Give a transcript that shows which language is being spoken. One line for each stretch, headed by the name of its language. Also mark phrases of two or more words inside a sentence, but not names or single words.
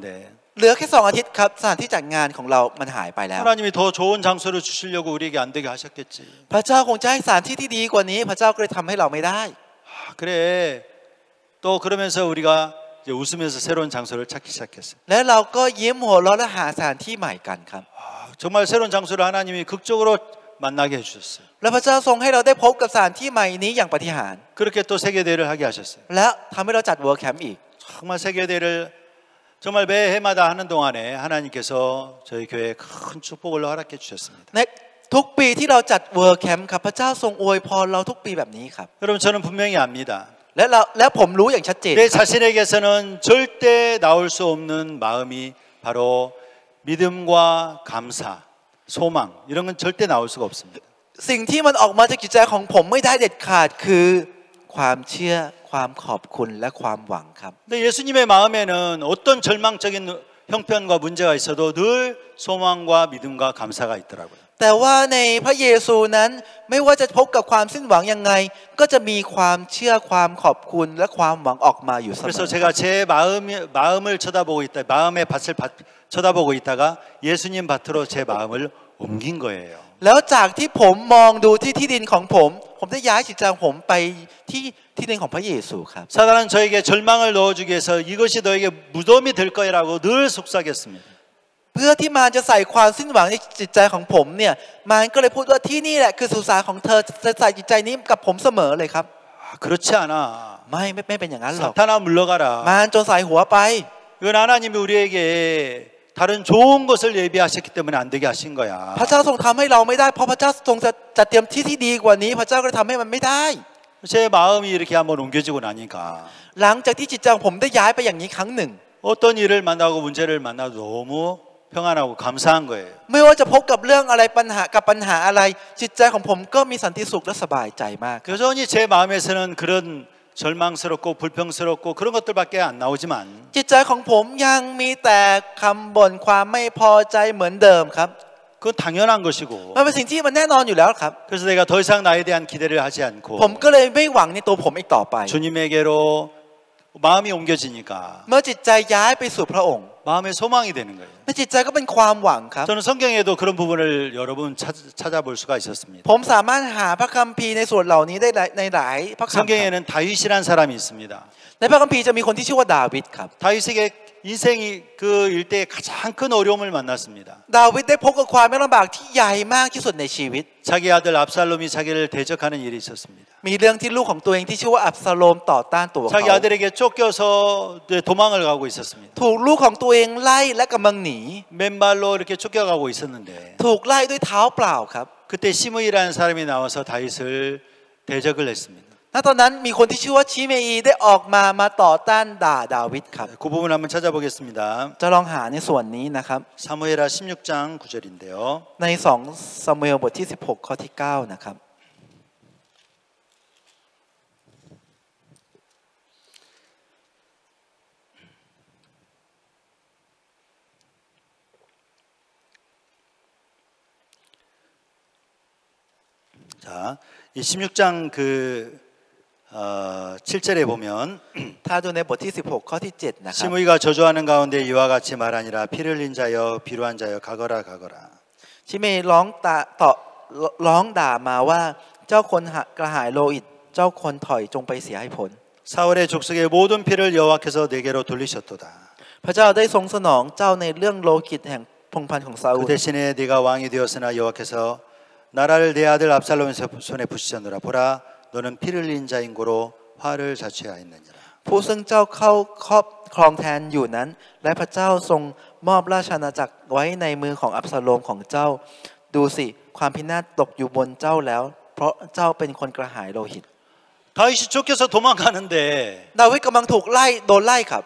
Thai: เหลือแค่2 อาทิตย์ครับสถานที่จัดงานของเรามันหายไปแล้ว
Korean: 하나님이 더 좋은 장소를 주시려고 우리에게 안 되게 하셨겠지.
Thai: พระเจ้าคงจะให้สถานที่ที่ดีกว่านี้พระเจ้าก็เลยทำให้เราไม่ได้
Korean: 그래. 또 그러면서 우리가 이제 웃으면서 새로운 장소를 찾기 시작했어요.
Thai: และเราก็ยิ้มหัวเราะและหาสถานที่ใหม่กันครับ
Korean: 정말 새로운 장소를 하나님이 극적으로 만나게 해주셨어요.
Thai: และพระเจ้าทรงให้เราได้พบกับสถานที่ใหม่นี้อย่างปาฏิหาริย์
Korean: 그렇게 또 세계대회를 하게 하셨어요.
Thai: และทำให้เราจัดเวิร์คแคมป์อีก
Korean: 정말 세계대회를 정말 매 해마다 하는 동안에 하나님께서 저희 교회에 큰 축복을 허락해 주셨습니다.
Thai: ในทุกปีที่เราจัดเวิร์คแคมป์ครับพระเจ้าทรงอวยพรเราทุกปีแบบนี้ครับ
Korean: 여러분 저는 분명히 압니다.
Thai: และผมรู้อย่างชัดเจน
Korean: 내 자신에게서는 절대 나올 수 없는 마음이 바로 믿음과 감사, 소망 이런 건 절대 나올 수가 없습니다.
Thai: สิ่งที่มันออกมาจากจิตใจของผมไม่ได้เด็ดขาดคือความเชื่อความขอบคุณและความหวังครับ
Korean: 근데 예수님의 마음에는 어떤 절망적인 형편과 문제가 있어도 늘 소망과 믿음과 감사가 있더라고요.
Thai: แต่ว่าในพระเยซูนั้นไม่ว่าจะพบกับความสิ้นหวังยังไงก็จะมีความเชื่อความขอบคุณและความหวังออกมาอยู่เสม
Korean: 그래서 อ 제가 제 마음을 쳐다보고 있다, 마음의 밭을 쳐다보고 있다가 예수님 밭으로 제 마음을 옮긴 거예요.
Thai: แล้วจากที่ผมมองดูที่ดินของผมได้ย้ายจิตใจของผมไปที่ดินของพระเยซูครับ
Korean: 사단은 저에게 절망을 넣어주기 위해서 이것이 너에게 무덤이 될 거라고 늘 속삭였습니다.
Thai: เพื่อที่มารจะใส่ความสิ้นหวังในจิตใจของผมเนี่ยมารก็เลยพูดว่าที่นี่แหละคือสุสานของเธอจะใส่จิตใจนี้กับผมเสมอเลยครับ
Korean: 그렇지 않아.
Thai: ไม่เป็นอย่างนั้นหรอก
Korean: 사탄아 물러가라.
Thai: มารจงใส่หัวไป
Korean: 이건 하나님이 우리에게 다른 좋은 것을 예비하셨기 때문에 안 되게 하신 거야.
Thai: พระเจ้าทรงทำให้เราไม่ได้เพราะพระเจ้าทรงจะจัดเตรียมที่ดีกว่านี้พระเจ้าก็เลยทำให้มันไม่ได้
Korean: 제 마음이 이렇게 한번 옮겨지고 나니까
Thai: หลังจากที่จิตใจของผมได้ย้ายไปอย่างนี้ครั้งหนึ่ง
Korean: 어떤 일을 만나고 문제를 만나도 너무 평안하고 감사한 거예요.
Thai: ไม่ว่าจะพบกับเรื่องอะไรปัญหาอะไรจิตใจของผมก็มีสันติสุขและสบายใจมาก
Korean: 여전히 제 마음에서는 그런 절망스럽고 불평스럽고 그런 것들밖에 안 나오지만
Thai: จิตใจของผมยังมีแต่คำบ่นความไม่พอใจเหมือนเดิมครับ
Korean: 그건 당연한 것이고
Thai: มันเป็นสิ่งที่มันแน่นอนอยู่แล้วครับ
Korean: 그래서 내가 더 이상 나에 대한 기대를 하지 않고
Thai: ผมก็เลยไม่หวังในตัวผมอีกต่อไป
Korean: 주님에게로 마음이 옮겨지니까
Thai: เมื่อจิตใจย้ายไปสู่พระองค์
Korean: 마음의 소망이 되는 거예요.
Thai: ในจิตใจก็เป็นความหวังครับ
Korean: 저는 성경에도 그런 부분을 여러분 찾아볼 수가 있었습니다.
Thai: ผมสามารถหาพระคัมภีร์ในส่วนเหล่านี้ได้ในหลายพระคัมภีร์
Korean: 성경에는 다윗이란 사람이 있습니다.
Thai: ในพระคัมภีร์จะมีคนที่ชื่อว่าดาวิดครับ
Korean: 다윗에게 인생이 그 일대에 가장 큰 어려움을 만났습니다.
Thai: ดาวิดได้พบกับความยากลำบากที่ใหญ่มากที่สุดในชีวิต
Korean: 자기 아들 압살롬이 자기를 대적하는 일이 있었습니다.
Thai: มีเรื่องที่ลูกของตัวเองที่ชื่อว่าอับซาโลมต่อต้านตัวเขา
Korean: 자기 아들에게 쫓겨서 도망을 가고 있었습니다.
Thai: ถูกลูกของตัวเองไล่และกำลังหนี
Korean: 맨발로 이렇게 쫓겨가고 있었는데
Thai: ถูกไล่ด้วยเท้าเปล่าครับ
Korean: 그때 시므이라는 사람이 나와서 다윗을 대적을 했습니다.
Thai: ณตอนนั้นมีคนที่ชื่อว่าชิเมอีได้ออกมาต่อต้านด่าดาวิดครับ
Korean: 그 부분 한번 찾아보겠습니다.
Thai: จะลองหาในส่วนนี้นะครับ
Korean: 사무엘하 16장 9절인데요.
Thai: ใน2ซามูเอลบทที่16ข้อที่9นะครับ
Korean: 자, 이 16장 7절에 보면
Thai: ถ้าดูในบทที่16ข้อที่7นะครับ
Korean: 시므이가 저주하는 가운데 이와 같이 말하니라 피를 흘린 자여 비루한 자여 가거라 가거라
Thai: ชิเมอีร้องด่ามาว่าเจ้าคนกระหายโลหิตเจ้าคนถอยจงไปเสียให้ผล
Korean: 사울의 족속의 모든 피를 여호와께서 내게로 돌리셨도다
Thai: พระเจ้าได้ทรงสนองเจ้าในเรื่องโลหิตแห่งพงศ์พันธุ์ของซาอูล
Korean: 그 대신에 네가 왕이 되었으나 여호와께서 나라를 내 아들 압살롬의 손에 부시셨노라 보라 너는 피를 흘린 자인 고로 화를 자초하였느니라
Thai: ผู้ซึ่งเจ้าเข้าครอบครองแทนอยู่นั้นและพระเจ้าทรงมอบราชอาณาจักรไว้ในมือของอับซาโลมของเจ้าดูสิความพินาศตกอยู่บนเจ้าแล้วเพราะเจ้าเป็นคนกระหายโลหิต
Korean: 다윗이 쫓겨서 도망가는데
Thai: ดาวิดกำลังถูกโดนไล่ครับ